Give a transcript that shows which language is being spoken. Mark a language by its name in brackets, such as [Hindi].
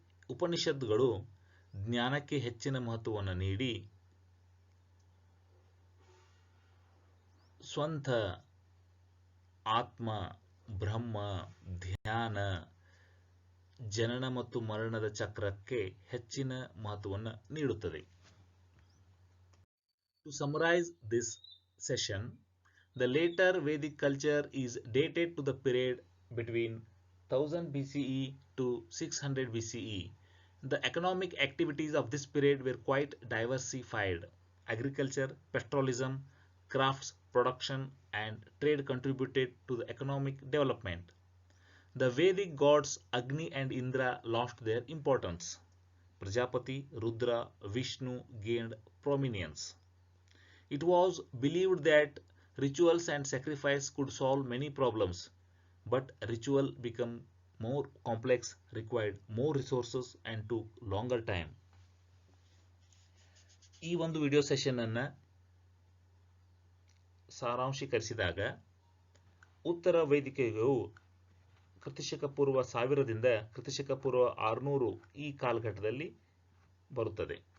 [Kannada] ಉಪನಿಷತ್ತುಗಳು ಜ್ಞಾನಕ್ಕೆ ಹೆಚ್ಚಿನ ಮಹತ್ವವನ್ನು ನೀಡಿ ಸ್ವಂತ ಆತ್ಮ, ಬ್ರಹ್ಮ, ಧ್ಯಾನ, ಜನನ ಮತ್ತು ಮರಣದ ಚಕ್ರಕ್ಕೆ ಹೆಚ್ಚಿನ ಮಹತ್ವವನ್ನು ನೀಡುತ್ತದೆ. [English] To summarize this session, the later Vedic culture is dated to the period between 1000 BCE to 600 BCE. The economic activities of this period were quite diversified. Agriculture, petroleum, crafts, production, and trade contributed to the economic development. The Vedic gods Agni and Indra lost their importance. Prajapati, Rudra, Vishnu gained prominence. It was believed that rituals and sacrifice could solve many problems, but ritual became more complex, required more resources and took longer time. [Kannada] ಈ ಒಂದು video session ಅನ್ನ ಸಾರಾಂಶೀಕರಿಸಿದಾಗ ಉತ್ತರ ವೈದಿಕ ಯುಗವು ಕ್ರಿಸ್ತಶಕ ಪೂರ್ವ 1000ದಿಂದ ಕ್ರಿಸ್ತಶಕ ಪೂರ್ವ 600 ಈ ಕಾಲಘಟ್ಟದಲ್ಲಿ ಬರುತ್ತದೆ.